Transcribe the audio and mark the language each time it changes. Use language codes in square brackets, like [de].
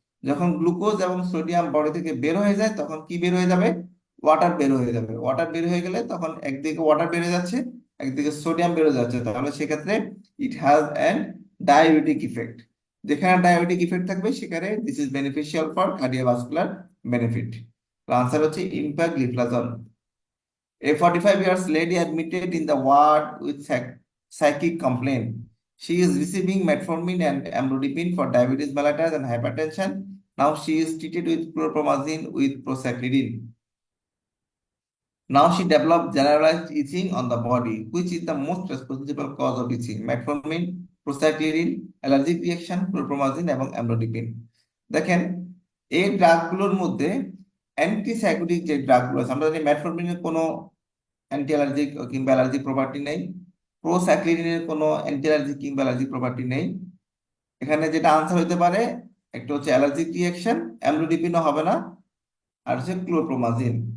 [bn] যখন গ্লুকোজ এবং sodium body থেকে বের হয়ে যায় তখন কি বের হয়ে যাবে? ওয়াটার বের হয়ে যাবে। ওয়াটার বের হয়ে গেলে তখন একদিকে ওয়াটার বেড়ে যাচ্ছে, একদিকে সোডিয়াম বেড়ে যাচ্ছে, তাহলে সেক্ষেত্রে [en] It has an diabetic effect. [bn] যেখানে ডায়াবেটিক ইফেক্ট থাকবে সেখানে [en] This is beneficial for cardiovascular benefit. [bn] Answer হচ্ছে ইম্পাগ্লিফ্লাজন। [en] A 45 years lady admitted in the ward with psychic complaint. She is receiving metformin and amlodipine for diabetes mellitus and hypertension. Now she is treated with chlorpromazine with procyclidine. Now she developed generalized itching on the body. Which is the most responsible cause of itching? Metformin, procyclidine, allergic reaction, chlorpromazine এবং amlodipine. [bn] দেখেন এই ড্রাগগুলোর মধ্যে antipsychotic যে ড্রাগগুলো আছে, আমরা জানি মেটফরমিনের কোনো anti allergic কিংবা অ্যালার্জিক প্রপার্টি নেই। প্রোস্যাক্রিনের কোনো অ্যান্টি অ্যালার্জিক কিংবা অ্যালার্জিক প্রপার্টি নেই। এখানে যেটা আনসার হতে পারে, একটা হচ্ছে অ্যালার্জিক রিয়াকশন, অ্যামলোডিপিনও হবে না, আর হচ্ছে ক্লোরোপ্রোমাজিন।